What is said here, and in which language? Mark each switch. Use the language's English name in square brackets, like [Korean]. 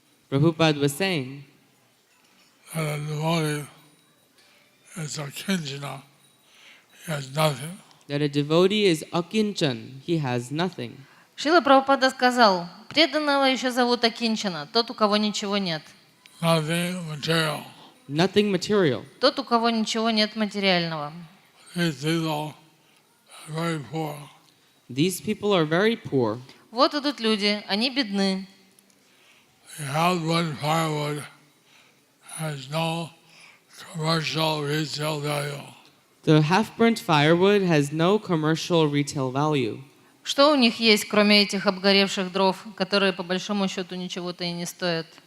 [English] Prabhupada was saying that a devotee is a kinchana, he has nothing. That a devotee is akinchan, he has nothing. [Russian] Шрила Прабхупада сказал, преданного еще зовут акинчана, тот, у кого ничего нет. [English] Nothing material. Nothing material. [Russian] Тот, у кого ничего нет материального. [English] These people are very poor. These people are very poor. [Russian] Вот идут люди, они бедны. [English] The half-burnt firewood has no commercial retail value. The half-burnt firewood has no commercial retail value. [Russian] Что у них есть, кроме этих обгоревших дров, которые по большому счету ничего-то и не стоят?